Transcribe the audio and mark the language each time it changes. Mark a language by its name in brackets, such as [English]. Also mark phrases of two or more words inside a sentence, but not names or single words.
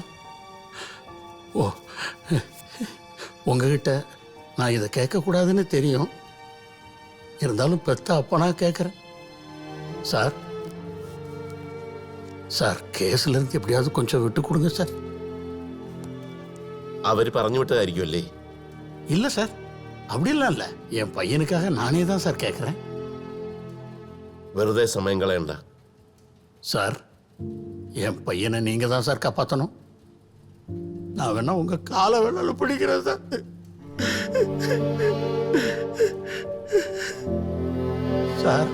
[Tamil] ஓ, உங்ககிட்ட நான் இதை கேட்கக்கூடாதுன்னு தெரியும், இருந்தாலும் பெத்த அப்பனா கேட்குறேன். சார் சார், കേസിലിருந்து எப்படியாவது கொஞ்சம் விட்டு கொடுங்க சார். [Malayalam] അവർ പറഞ്ഞു വിട്ടതായിരിക്കും അല്ലേ? [Tamil] இல்லை சார், அப்படிலாம் இல்லை. என் பையனுக்காக நானே தான் சார் கேட்குறேன். [Malayalam] വെറുതെ സമയം കളയണ്ട. [Tamil] சார், என் பையனை நீங்கள் தான் சார் காப்பாற்றணும். நான் வேணா உங்கள் காலை வேணாலும் பிடிக்கிறேன் சார். சார்,